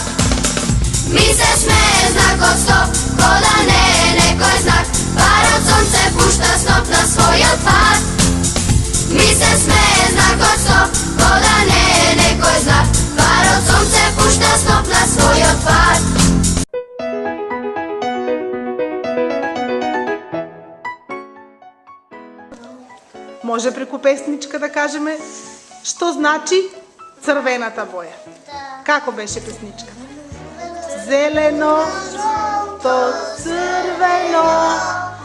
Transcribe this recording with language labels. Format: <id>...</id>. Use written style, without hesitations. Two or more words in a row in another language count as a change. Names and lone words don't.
<mk>Ми се смее знак од стоп, ко да не е некој знак. Пар од сонце пушта сноп на свој отпад. Ми се смее знак од стоп, ко да не е некој знак. Пар од сонце пушта сноп на свој отпад. Може преку песничка да кажеме што значи црвената боја. Како беше песничка? Зелено, жолто, црвено,</mk>